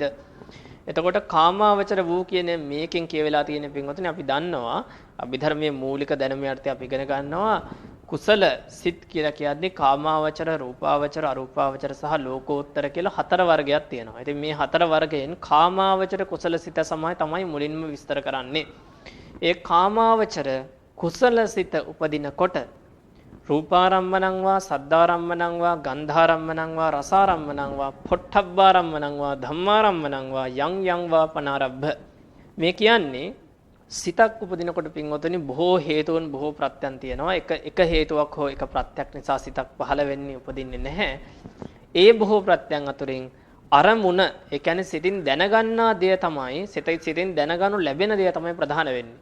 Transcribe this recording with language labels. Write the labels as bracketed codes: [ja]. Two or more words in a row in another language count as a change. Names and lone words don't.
[si] එතකොට කාමාවචර වූ කියන මේකෙන් කියවෙලා තියෙන පින්වතුනි අපි දන්නවා අභිධර්මයේ මූලික දැනුමේ අර්ථය අපි ඉගෙන ගන්නවා කුසල සිත් කියලා කියන්නේ කාමාවචර රූපාවචර අරූපාවචර සහ ලෝකෝත්තර කියලා හතර වර්ගයක් තියෙනවා. ඉතින් මේ හතර වර්ගයෙන් කාමාවචර කුසල සිත තමයි මුලින්ම විස්තර කරන්නේ. ඒ කාමාවචර කුසල සිත උපදිනකොට [pi] රූපාරම්මණං වා සද්ධාරම්මණං වා ගන්ධාරම්මණං වා රසාරම්මණං වා පොට්ටබ්බාරම්මණං වා ධම්මාරම්මණං වා යං වා පනාරබ්බ [si] මේ කියන්නේ සිතක් උපදිනකොට පින්වතුනි බොහෝ හේතුන් බොහෝ ප්‍රත්‍යයන් තියෙනවා. එක හේතුවක් හෝ එක ප්‍රත්‍යක් නිසා සිතක් පහළ වෙන්නේ උපදින්නේ නැහැ. ඒ බොහෝ ප්‍රත්‍යයන් අතුරින් අරමුණ ඒ කියන්නේ සිතින් දැනගන්නා දේ තමයි සිතින් දැනගනු ලැබෙන දේ තමයි ප්‍රධාන වෙන්නේ.